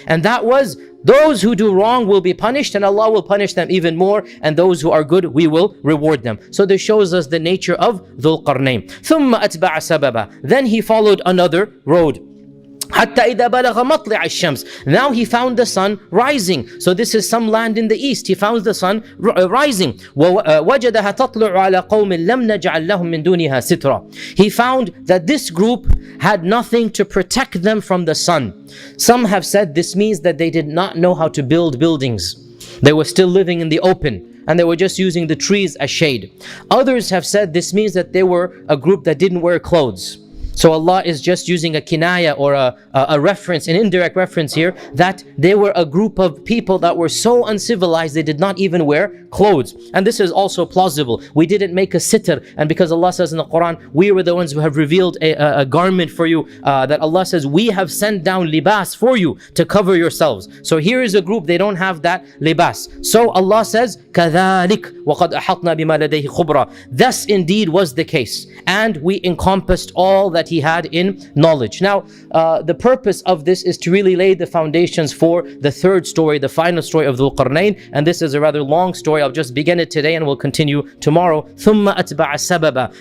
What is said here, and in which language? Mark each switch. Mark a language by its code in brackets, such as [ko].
[en] And that was, those who do wrong will be punished and Allah will punish them even more, and those who are good, we will reward them. So this shows us the nature of Dhul-Qarnayn. [ar] ثم أتبع سببا. [en] Then he followed another road. [ar] حتى إذا بلغ مطلع الشمس. [en] Now he found the sun rising. So this is some land in the east. He found the sun rising. [ar] ووجدها تطلع على قوم لم نجعل لهم من دونها سترا. [en] He found that this group had nothing to protect them from the sun. Some have said this means that they did not know how to build buildings. They were still living in the open, and they were just using the trees as shade. Others have said this means that they were a group that didn't wear clothes. So Allah is just using a kinaya or a reference, an indirect reference here, that they were a group of people that were so uncivilized they did not even wear clothes. And this is also plausible. We didn't make a sitr, and because Allah says in the Quran, we were the ones who have revealed a garment for you, that Allah says, we have sent down libas for you to cover yourselves. So here is a group, they don't have that libas. So Allah says, [ar] كَذَلِكَ وَقَدْ أَحَطْنَا بِمَا لَدَيْهِ خُبْرًا. [en] Thus indeed was the case, and we encompassed all that he had in knowledge. Now, the purpose of this is to really lay the foundations for the third story, the final story of Dhul-Qarnayn, and this is a rather long story. I'll just begin it today and we'll continue tomorrow. [ar] ثُمَّ أَتْبَعَ سَبَبًا.